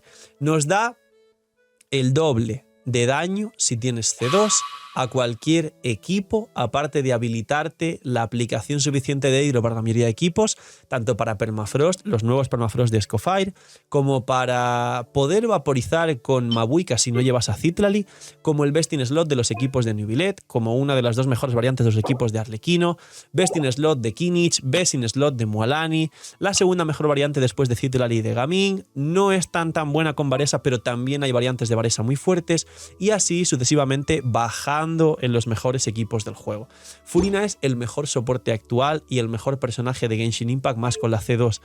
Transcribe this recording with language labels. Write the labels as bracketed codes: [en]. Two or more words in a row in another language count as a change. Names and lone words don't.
[es] Nos da el doble de daño si tienes C2 a cualquier equipo, aparte de habilitarte la aplicación suficiente de hidro para la mayoría de equipos, tanto para Permafrost, los nuevos Permafrost de Scofire, como para poder vaporizar con Mabuika si no llevas a Citlali, como el [en] Best in Slot [es] de los equipos de Nubilet, como una de las dos mejores variantes de los equipos de Arlequino, [en] Best in Slot [es] de Kinich, [en] Best in Slot [es] de Mualani, la segunda mejor variante después de Citlali y de Gaming. No es tan buena con Varesa, pero también hay variantes de Varesa muy fuertes, y así sucesivamente bajando en los mejores equipos del juego. Furina es el mejor soporte actual y el mejor personaje de Genshin Impact, más con la C2.